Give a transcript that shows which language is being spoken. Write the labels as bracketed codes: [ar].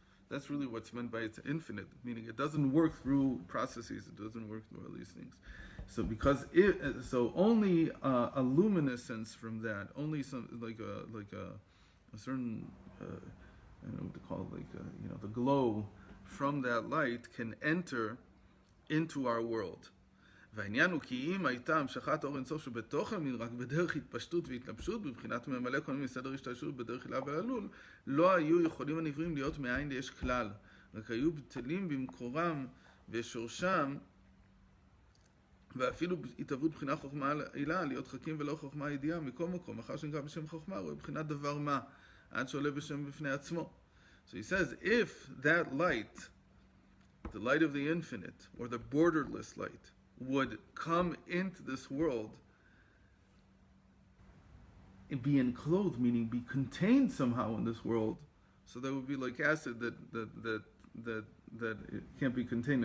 [en] That's really what's meant by it's infinite, meaning it doesn't work through processes, it doesn't work through all these things. So only a luminescence from that, only some like a certain I don't know what to call it, the glow from that light can enter into our world. [he] והעניין הוא כי אם הייתה המשכת אור אינסוף שבתוך המין רק בדרך התפשטות והתלבשות בבחינת ממלא כל מיני סדר השתלשלות בדרך הילה והעלול, לא היו יכולים הנבראים להיות מאין ליש כלל, רק היו בטלים במקורם ושורשם, ואפילו התהוות בחינה חוכמה הילה, להיות חכים ולא חוכמה ידיעה מכל מקום, אחר שנקרא בשם חוכמה, הוא בחינת דבר מה, עד שעולה בשם בפני עצמו. [en] So he says, if that light, the light of the infinite, or the borderless light, would come into this world and be enclosed, meaning be contained somehow in this world, so that would be like acid that it can't be contained.